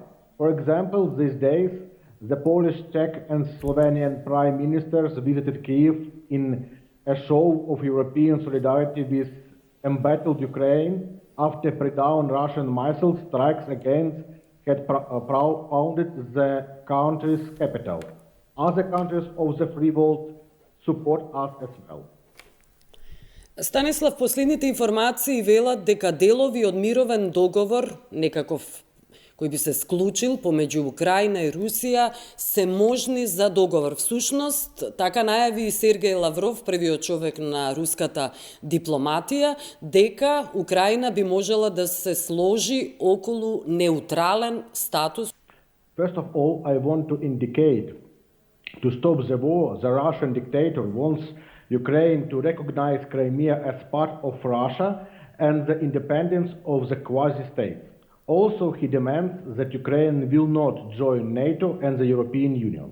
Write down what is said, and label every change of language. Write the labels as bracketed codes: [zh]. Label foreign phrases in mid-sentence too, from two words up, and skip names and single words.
[en] For example, these days, the Polish, Czech, and Slovenian prime ministers visited Kyiv in a show of European solidarity with embattled Ukraine after pre-dawn Russian missile strikes against had pounded the country's capital. Other countries of the free world support us as well. [mk] Станислав, последните информации велат дека делови од мировен договор, некаков кој би се склучил помеѓу Украина и Русија, се можни за договор. Всушност, така најави и Сергеј Лавров, првиот човек на руската дипломатија, дека Украина би можела да се сложи околу неутрален статус. [en] First of all, I want to indicate, to stop the war, the Russian dictator wants Ukraine to recognize Crimea as part of Russia and the independence of the quasi-state. Also, he demands that Ukraine will not join NATO and the European Union.